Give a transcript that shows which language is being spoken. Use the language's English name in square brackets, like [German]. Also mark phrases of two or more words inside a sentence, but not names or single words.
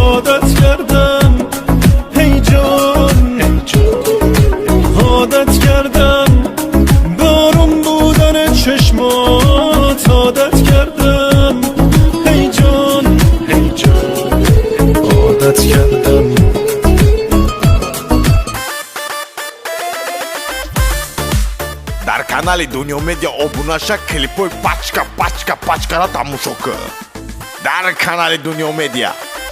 [Persian] عادت کردم هی جان هی جان، عادت کردم به آروم بودن چشمات، عادت کردم هی جان هی جان، عادت کردم. [Tajik] Дар канали Dunyo Media обунаша клипои пачка пачка пачкара тамошо кун. Дар канали Dunyo Media